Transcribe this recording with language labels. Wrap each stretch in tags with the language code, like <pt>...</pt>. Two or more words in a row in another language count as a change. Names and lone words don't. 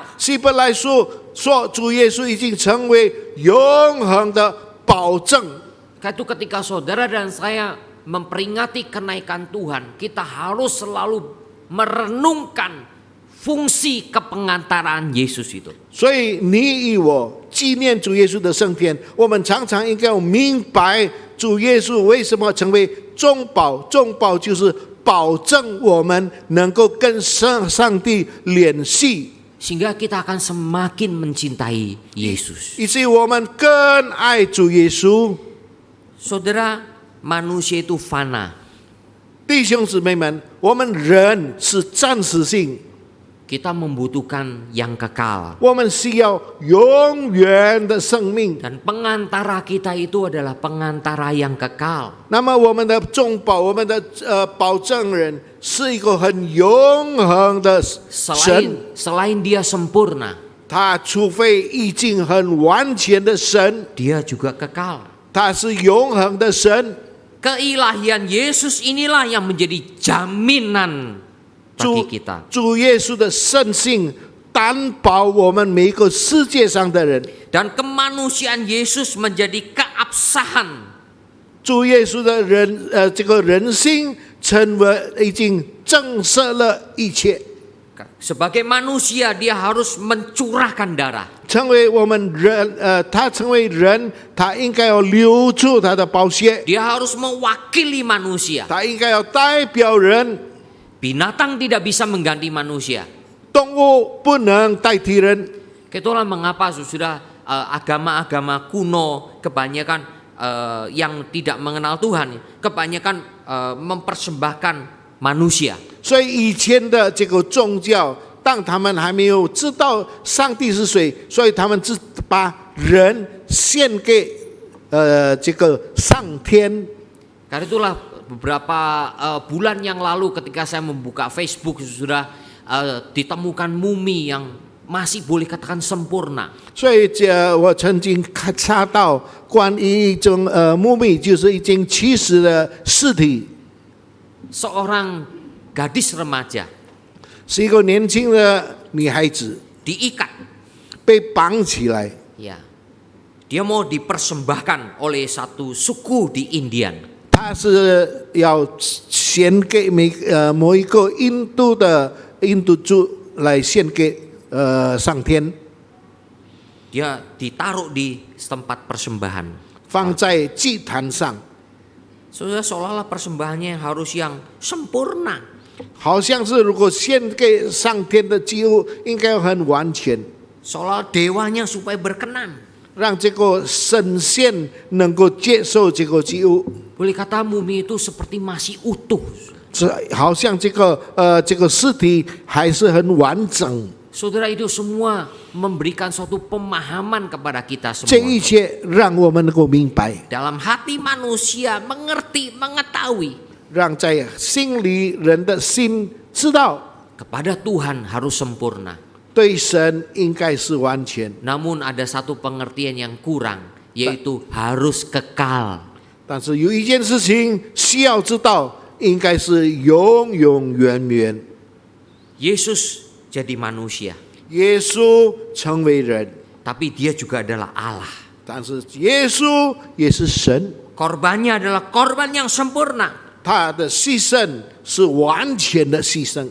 <zh>希伯来书说，主耶稣已经成为永恒的保证。</zh> <id>Karena itu ketika saudara dan saya memperingati kenaikan Tuhan, kita harus selalu merenungkan fungsi kepengantaraan Yesus itu.</id> <zh>所以你与我纪念主耶稣的升天，我们常常应该要明白主耶稣为什么成为中保。中保就是保证我们能够跟上帝联系，</zh> <id>Sehingga kita akan semakin mencintai Yesus.</id> <zh>以至于我们更爱主耶稣。</zh> <id>Saudara, manusia itu fana.</id> <zh>弟兄姊妹们，我们人是暂时性，</zh> <id>Kita membutuhkan yang kekal.</id> <zh>我们需要永远的生命。</zh> <id>Dan pengantara kita itu adalah pengantara yang kekal.</id> <zh>那么我们的中保，我们的保证人是一个很永恒的神。</zh> <id>Selain dia sempurna,</id> <zh>他除非已经很完全的神，</zh> <id>dia juga kekal.</id> <zh>他是永恒的神。</zh> <id>Keilahian Yesus inilah yang menjadi jaminan bagi 主 kita.</id> <zh>主耶稣的圣性担保我们每一个世界上的人。</zh> <id>Dan kemanusiaan Yesus menjadi keabsahan.</id> <zh>主耶稣的这个人性成为已经证实了一切。</zh> <id>Sebagai manusia dia harus mencurahkan darah.</id> <zh>成为我们人，他成为人，他应该要流出他的宝血，</zh> <id>Dia harus mewakili manusia.</id> <zh>他应该要代表人。</zh> <id>Binatang tidak bisa mengganti manusia.</id> <zh>动物不能代替人。</zh> <id>Itulah mengapa sudah agama-agama kuno kebanyakan yang tidak mengenal Tuhan, kebanyakan mempersembahkan manusia.</id> <zh>所以以前的这个宗教，当他们还没有知道上帝是谁，所以他们只把人献给这个上天。</zh> <id>Karena itulah beberapa bulan yang lalu ketika saya membuka Facebook sudah ditemukan mumi yang masih boleh katakan sempurna.</id> <zh>所以我曾经查到关于一种墓碑，就是已经去世的尸体，</zh> <id>Seorang gadis remaja</id> <zh>是一个年轻的女孩子</zh> <id>diikat.</id> <zh>被绑起来，</zh> <id>Ya, dia mau dipersembahkan oleh satu suku di Indian.</id> <zh>她是要献给某一个印度族来献给上天，</zh> <id>Dia ditaruh di tempat persembahan.</id> <zh>放在祭坛上，</zh> <id>Seolah-olah persembahannya harus yang sempurna.</id> <zh>好像是如果献给上天的祭物，应该要很完全，</zh> <id>Seolah dewanya supaya berkenan.</id> <zh>让这个神仙能够接受这个祭物。</zh> <id>Boleh kata mumi itu seperti masih utuh.</id> <zh>好像这个尸体还是很完整。</zh> <id>Saudara, itu semua memberikan suatu pemahaman kepada kita 这 semua.</id> <zh>一切让我们能够明白，</zh> <id>Dalam hati manusia mengerti, mengetahui</id> <zh>让在心里人的心知道，</zh> <id>kepada Tuhan harus sempurna.</id> <zh>对神应该是完全。</zh> <id>Namun ada satu pengertian yang kurang, yaitu harus kekal.</id> <zh>但是有一件事情需要知道，应该是永永远远。</zh> <id>Yesus jadi manusia,</id> <zh>耶稣成为人，</zh> <id>tapi dia juga adalah Allah.</id> <zh>但是耶稣也是神，</zh> <id>Korbannya adalah korban yang sempurna,</id> <zh>他的牺牲是完全的牺牲。</zh>